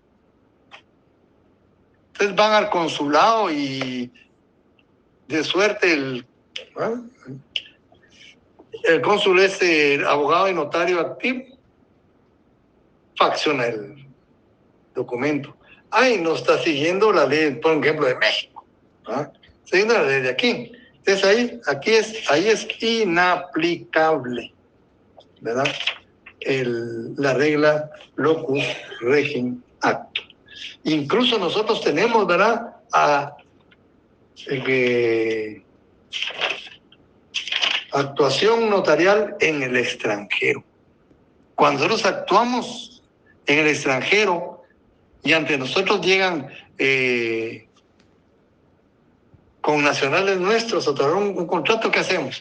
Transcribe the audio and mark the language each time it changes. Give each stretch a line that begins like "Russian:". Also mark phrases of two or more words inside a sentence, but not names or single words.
Spanish: Entonces van al consulado y de suerte el cónsul es abogado y notario activo, facciona el documento. Ahí no está siguiendo la ley, por ejemplo, de México, ¿verdad?, siguiendo la ley de aquí. Entonces ahí es inaplicable, ¿verdad?, la regla
Latin: locus regit actum.
Spanish: Incluso nosotros tenemos, ¿verdad?, actuación notarial en el extranjero. Cuando nosotros actuamos en el extranjero y ante nosotros llegan con nacionales nuestros a traer un contrato, ¿qué hacemos?